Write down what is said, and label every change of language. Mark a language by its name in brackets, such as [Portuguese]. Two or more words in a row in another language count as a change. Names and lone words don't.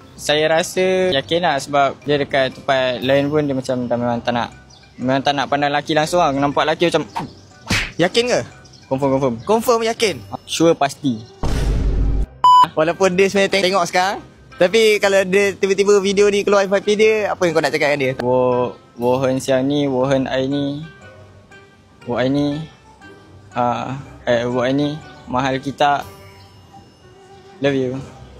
[Malay] Saya rasa yakin lah sebab dia dekat tempat lain pun dia macam dah memang tak nak pandang lelaki langsung lah. Nampak lelaki macam yakin ke? Confirm. Confirm yakin? Sure pasti. Walaupun dia sebenarnya tengok sekarang, tapi kalau dia tiba-tiba video ni keluar FYP dia, apa yang kau nak cakap dengan dia? [Chinese] 我很想你，我很爱你，我爱你，我爱你， [Filipino] mahal kita, [English] love you.